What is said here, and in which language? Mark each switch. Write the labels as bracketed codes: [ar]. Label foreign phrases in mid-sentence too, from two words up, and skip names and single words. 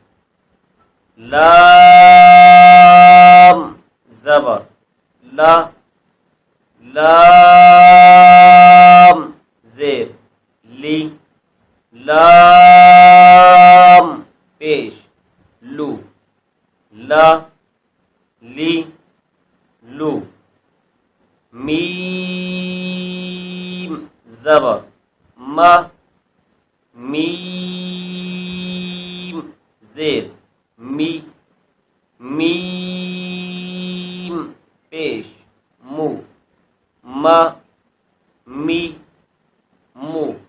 [ur] لام زبر لا، لام زیر لی، لام لا لی لو میم زبر ما میم زیر می میم پیش مو ما می مو